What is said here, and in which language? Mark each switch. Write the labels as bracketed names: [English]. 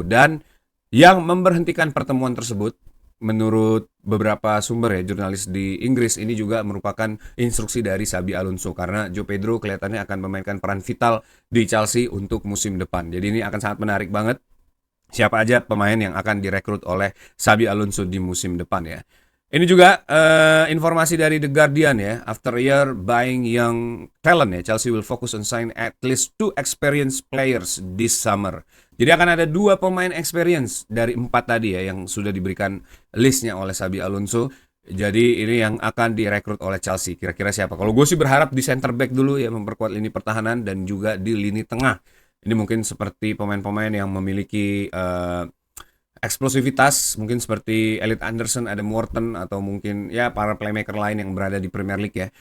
[Indonesian] Dan yang memberhentikan pertemuan tersebut, menurut beberapa sumber ya, jurnalis di Inggris, ini juga merupakan instruksi dari Xabi Alonso, karena Joe Pedro kelihatannya akan memainkan peran vital di Chelsea untuk musim depan. Jadi ini akan sangat menarik banget siapa aja pemain yang akan direkrut oleh Xabi Alonso di musim depan ya. Ini juga informasi dari The Guardian ya. [English] After a year buying young talent ya, Chelsea will focus on sign at least 2 experienced players this summer. [Indonesian] Jadi akan ada 2 pemain experience dari 4 tadi ya yang sudah diberikan listnya oleh Xabi Alonso. Jadi ini yang akan direkrut oleh Chelsea. Kira-kira siapa? Kalau gue sih berharap di center back dulu ya, memperkuat lini pertahanan, dan juga di lini tengah. Ini mungkin seperti pemain-pemain yang memiliki eksplosivitas, mungkin seperti Elliot Anderson, Adam Wharton, atau mungkin ya para playmaker lain yang berada di Premier League ya.